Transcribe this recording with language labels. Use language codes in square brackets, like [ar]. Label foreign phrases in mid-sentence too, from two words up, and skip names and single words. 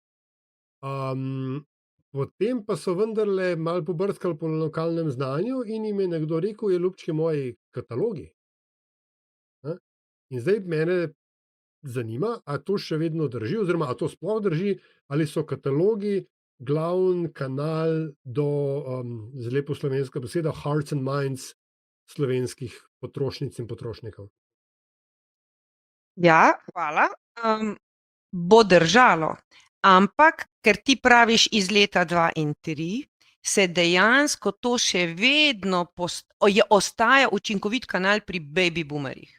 [sl] Potem pa so vendarle malo pobrskali po lokalnem znanju in jim je nekdo rekel, je ljubčki moji katalogi. In zdaj mene zanima, a to še vedno drži, oziroma a to sploh drži, ali so katalogi glavni kanal do, z lepo slovenska beseda, [en] hearts and minds [sl] slovenskih potrošnic in potrošnikov. Ja, hvala. Bo držalo. Ampak, ker ti praviš iz leta 2 in 3, se dejansko to še vedno ostaja učinkovit kanal pri [en] baby boomerjih.